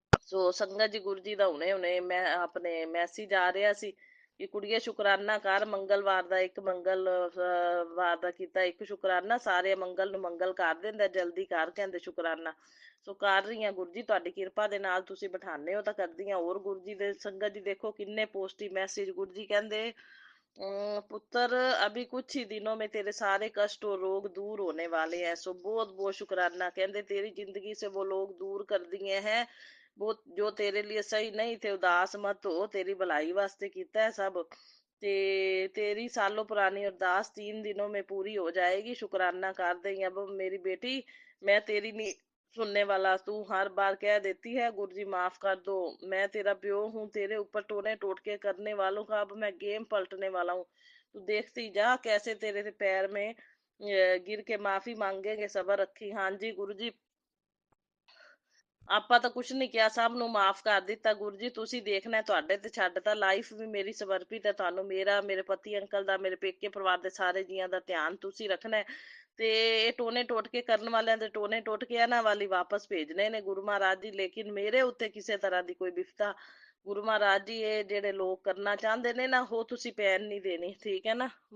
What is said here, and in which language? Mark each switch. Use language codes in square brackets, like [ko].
[pa] ਸੋ ਸੰਗਤ ਜੀ ਗੁਰੂ ਜੀ ਦਾ ਹੁਣੇ ਹੁਣੇ ਮੈਂ ਆਪਣੇ ਮੈਸੇਜ ਆ ਰਿਹਾ ਸੀ ਕਿ ਕੁੜੀਏ ਸ਼ੁਕਰਾਨਾ ਕਰ, ਮੰਗਲਵਾਰ ਦਾ ਇੱਕ ਵਾਰ ਦਾ ਕੀਤਾ ਇੱਕ ਸ਼ੁਕਰਾਨਾ, ਸਾਰੇ ਮੰਗਲ ਨੂੰ ਮੰਗਲ ਕਰ ਦਿੰਦਾ, ਜਲਦੀ ਕਰ ਕਹਿੰਦੇ ਸ਼ੁਕਰਾਨਾ। ਸੋ ਕਰ ਰਹੀ ਹਾਂ ਗੁਰੂ ਜੀ, ਤੁਹਾਡੀ ਕਿਰਪਾ ਦੇ ਨਾਲ ਤੁਸੀਂ ਬਿਠਾਉਂਦੇ ਹੋ ਤਾਂ ਕਰਦੀ ਹਾਂ। ਹੋਰ ਗੁਰੂ ਜੀ ਦੇ ਸੰਗਤ ਜੀ ਦੇਖੋ ਕਿੰਨੇ ਪੋਜ਼ਿਟਿਵ ਮੈਸੇਜ। ਗੁਰੂ ਜੀ ਕਹਿੰਦੇ [hi] पुत्र अभी कुछ ही दिनों में तेरे सारे कष्ट और रोग दूर होने वाले हैं। सो बहुत बहुत शुक्राना, कहते तेरी जिंदगी से वो लोग दूर कर दिए हैं वो जो तेरे लिए सही नहीं थे। उदास मत हो, तेरी भलाई वास्ते कीता है सब। तेरी सालों पुरानी अरदास 3 दिनों में पूरी हो जाएगी, शुक्राना कर दे। अब मेरी बेटी मैं तेरी नहीं सुनने वाला, तू हर बार कह देती है गुरु जी माफ कर दो, मैं तेरा प्यो हूँ, तेरे ऊपर टोने टोटके करने वालों का अब मैं गेम पलटने वाला हूँ। तू देखती जा कैसे तेरे पैर में गिर के माफी मांगेंगे, सबर रखी। [pa] हाँ जी गुरु जी, ਆਪਾਂ ਤਾਂ ਕੁਛ ਨਹੀਂ ਕਿਹਾ, ਸਭ ਨੂੰ ਮਾਫ ਕਰ ਦਿੱਤਾ ਗੁਰੂ ਜੀ, ਤੁਸੀਂ ਦੇਖਣਾ ਤੁਹਾਡੇ ਤੇ ਛੱਡਤਾ, ਲਾਈਫ ਵੀ ਮੇਰੀ ਸਮਰਪਿਤ ਹੈ ਤੁਹਾਨੂੰ, ਮੇਰਾ, ਮੇਰੇ ਪਤੀ ਅੰਕਲ ਦਾ, ਮੇਰੇ ਪੇਕੇ ਪਰਿਵਾਰ ਦੇ ਸਾਰੇ ਜੀਆਂ ਦਾ ਧਿਆਨ ਤੁਸੀਂ ਰੱਖਣਾ ਹੈ। ਤੇ ਇਹ ਟੋਨੇ ਟੋਟਕੇ ਕਰਨ ਵਾਲਿਆਂ ਦੇ ਟੋਨੇ ਟੋਟਕੇ ਇਹਨਾਂ ਵਾਲੀ ਵਾਪਸ ਭੇਜਣੇ ਨੇ ਗੁਰੂ ਮਹਾਰਾਜ ਜੀ, ਲੇਕਿਨ ਮੇਰੇ ਉੱਤੇ ਕਿਸੇ ਤਰ੍ਹਾਂ ਦੀ ਕੋਈ ਵਿਪਤਾ ਗੁਰੂ ਮਹਾਰਾਜ ਜੀ ਇਹ ਜਿਹੜੇ ਲੋਕ ਕਰਨਾ ਚਾਹੁੰਦੇ ਨੇ ਨਾ, ਉਹ ਤੁਸੀਂ ਪੈਣ ਨਹੀਂ ਦੇਣੀ, ਠੀਕ ਹੈ ਨਾ।